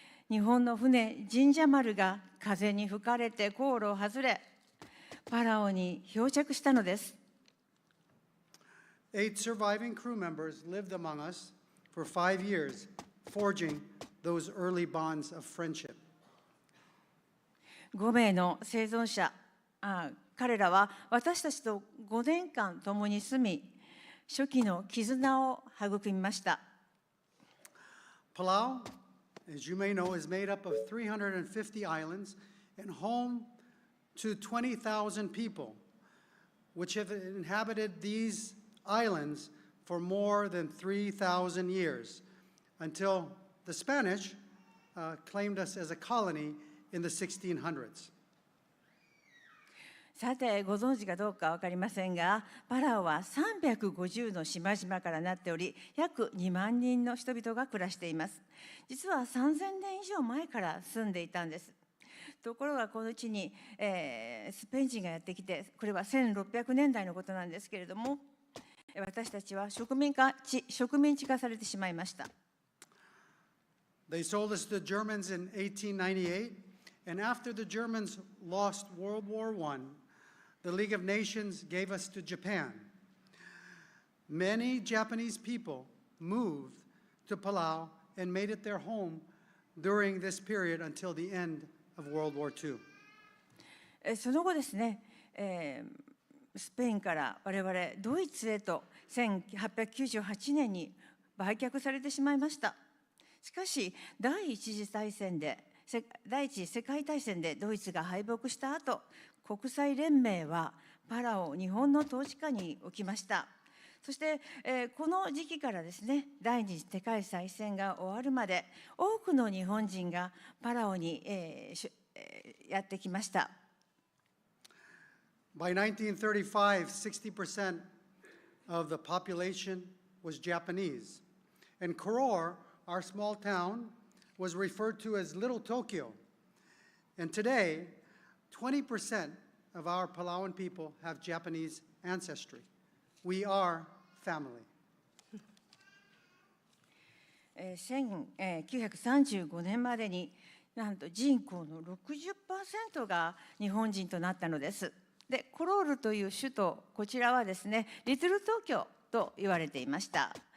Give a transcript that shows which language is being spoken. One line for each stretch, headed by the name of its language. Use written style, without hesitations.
Japanese: 日本の船神社丸が風に吹かれて航路を外れパラオに漂着したのです。
English: 8 surviving crew members lived among us for 5 years, forging those early bonds of friendship.
Japanese: 5名の生存者、彼らは私たちと5年間共に住み、初期の絆を育みました。
English: Palau, as you may know, is made up of 350 islands and home to 20,000 people, which have inhabited these islands for more than 3,000 years, until the Spanish claimed us as a colony in the 1600s.
Japanese: さてご存知かどうか分かりませんが、パラオは350の島々からなっており、約2万人の人々が暮らしています。実は3000年以上前から住んでいたんです。ところがこの地に、スペイン人がやってきて、これは1600年代のことなんですけれども、私たちは植民地化されてしまいました。
English: They sold us to the Germans in 1898, and after the Germans lost World War I, the League of Nations gave us to Japan. Many Japanese people moved to Palau and made it their home during this period until the end of World War II.
Japanese: その後ですね、スペインから我々ドイツへと1898年に売却されてしまいました。しかし第一次世界大戦でドイツが敗北した後、国際連盟はパラオ日本の統治下に置きました。そして、この時期からですね、第二次世界大戦が終わるまで多くの日本人がパラオに、やってきました。
English: By 1935, 60% of the population was Japanese. And Koror, our small town, was referred to as Little Tokyo. And today, 20% of our Palauan people have Japanese ancestry. We are family.
Japanese: 1935年までになんと人口の 60% が日本人となったのです。で、コロールという首都、こちらはですね、リトル東京と言われていました。